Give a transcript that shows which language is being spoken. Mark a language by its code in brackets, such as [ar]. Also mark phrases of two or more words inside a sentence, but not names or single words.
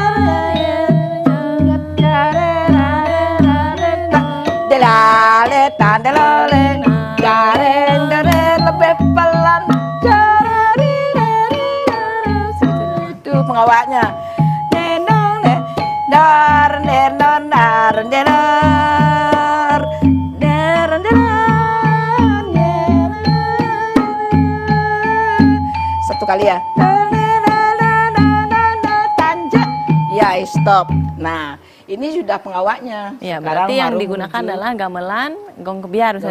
[id] delale tandelale jaren jaren lebih pelan itu pengawaknya nenong ne dar nenon dar denar dar satu kali ya. Tanjak. Ya, stop. Nah, ini sudah pengawaknya. Ya, Sekarang berarti yang baru digunakan menuju adalah gamelan, gong kebiar bisa